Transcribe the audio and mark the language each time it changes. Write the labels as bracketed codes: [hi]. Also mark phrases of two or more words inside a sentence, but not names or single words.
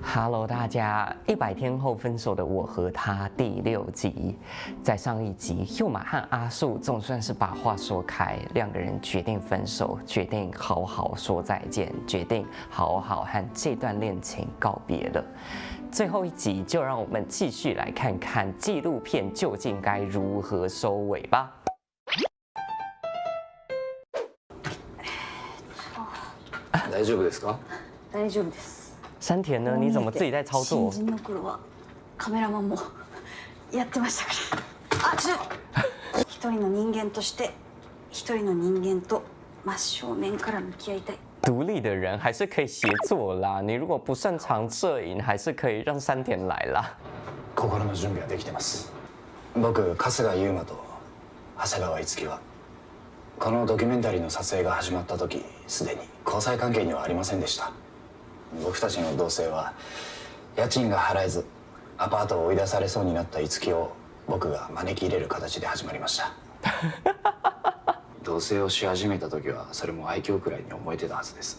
[zh] Hello，大家，100天后分手的我和他第6集，在上一集，佑马和阿树总算是把话说开，两个人决定分手，决定好好说再见，决定好好和这段恋情告别了。最后一集，就让我们继续来看看纪录片究竟该如何收尾吧。 [ja] 大丈夫ですか？大丈夫です。 [zh] 山田呢？你怎么自己在操作？ [ja] 新人の頃はカメラマンもやってましたから。一人の人間として一人の人間と真正面から向き合いたい。 [zh] 独立的人还是可以协作啦。你如果不擅长摄影，还是可以让山田来啦。 [ja] 心の準備はできてます。僕、春日優馬と長谷川樹はこのドキュメンタリーの撮影が始まった時、すでに交際関係にはありませんでした。僕たちの同棲は家賃が払えずアパートを追い出されそうになった樹を僕が招き入れる形で始まりました同棲をし始めた時はそれも愛嬌くらいに思えてたはずです。